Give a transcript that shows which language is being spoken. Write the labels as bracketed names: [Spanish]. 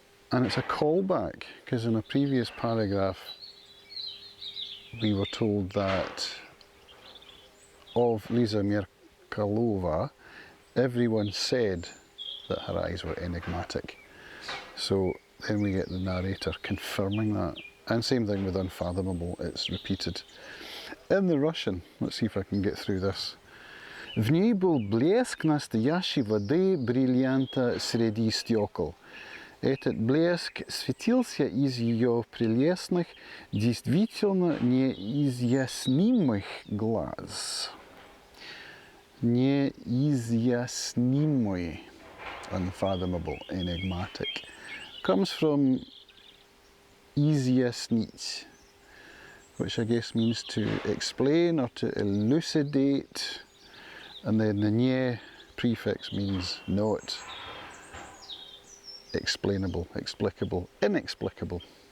[English] And it's a callback, because in a previous paragraph we were told that of Lisa Merkalova, everyone said that her eyes were enigmatic. So then we get the narrator confirming that. And same thing with unfathomable, it's repeated. In the Russian, let's see if I can get through this. [Russian] В ней был блеск настоящей воды, бриллианта среди стекол. Этот блеск светился из ее прелестных, действительно неизъяснимых глаз. [English] Неизъяснимый, unfathomable, enigmatic, comes from изъяснить, which I guess means to explain or to elucidate, and then the nye prefix means not explainable, explicable, inexplicable.